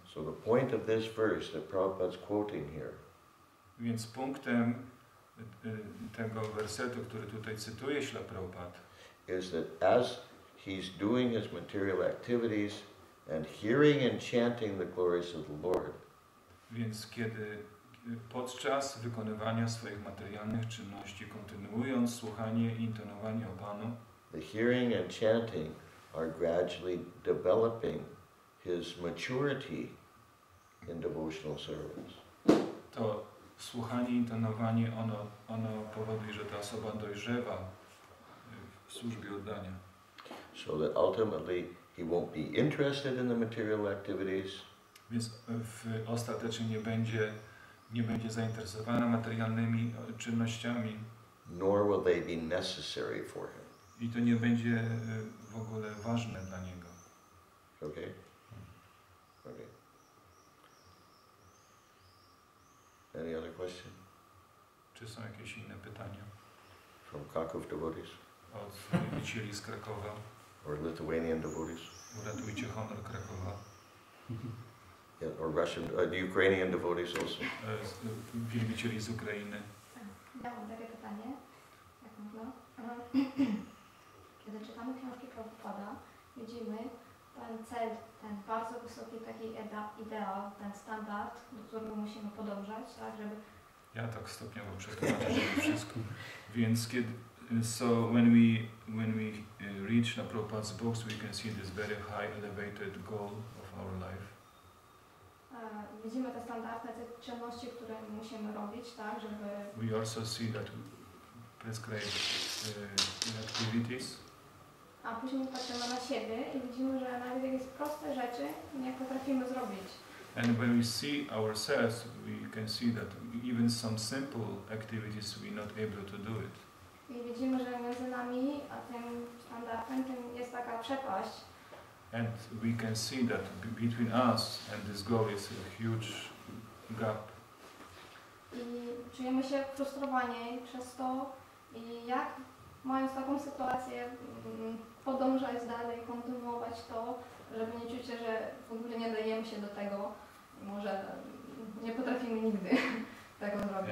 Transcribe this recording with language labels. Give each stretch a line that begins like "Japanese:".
English: So the point of this verse that Prabhupada's quoting here
Polish: Więc punktem tego wersetu, który tutaj cytuje Śla Prabhupada,
English: is that as he's doing his material activities and hearing and chanting the glories of the Lord,
Polish: więc kiedy podczas wykonywania swoich materialnych czynności, kontynuując słuchanie i intonowanie o Panu,
English: the hearing and chanting are gradually developing his maturity in devotional service.
Polish: to słuchanie i intonowanie, ono powoduje, że ta osoba dojrzewa w służbie oddania.
English: So that ultimately he won't be interested in the material activities,
Polish: Więc ostatecznie nie będzie zainteresowana materialnymi czynnościami
English: nor will they be necessary for him.
Polish: i to nie będzie w ogóle ważne dla niego.
English: Okay? Okay. Any other question?
Polish: Czy są jakieś inne pytania
English: From Kraków devotees
Polish: od wielbicieli z Krakowa?
English: or Lithuanian devotees?
Polish: Uratujcie honor Krakowa.
English: Yeah, or Russian, Ukrainian devotees also.
Polish: Wielbicieli z Ukrainy. Ja mam takie pytanie, jak można. Kiedy czytamy książki Prabhupada, widzimy ten cel, ten bardzo wysoki taki ideał, ten standard, do którego musimy podążać, tak, żeby... Ja tak stopniowo przetłumaczę, żeby wszystko. Więc kiedy,
English: so when we read Śla Prabhupada's books, we can see this very high elevated goal of our life.
Polish: Widzimy te standardne te czynności, które musimy robić, tak, żeby...
English: We also see that prescribed activities.
Polish: A później patrzymy na siebie i widzimy, że nawet jakieś proste rzeczy nie potrafimy zrobić.
English: And when we see ourselves, we can see that even some simple activities we're not able to do it.
Polish: I widzimy, że między nami a tym standardem tym jest taka przepaść.
English: And we can see that between us and this goal is a huge gap.
Polish: I czujemy się frustrowani przez to i jak mając taką sytuację podążać dalej, kontynuować to, żeby nie czuć się, że w ogóle nie dajemy się do tego, może nie potrafimy nigdy tego zrobić.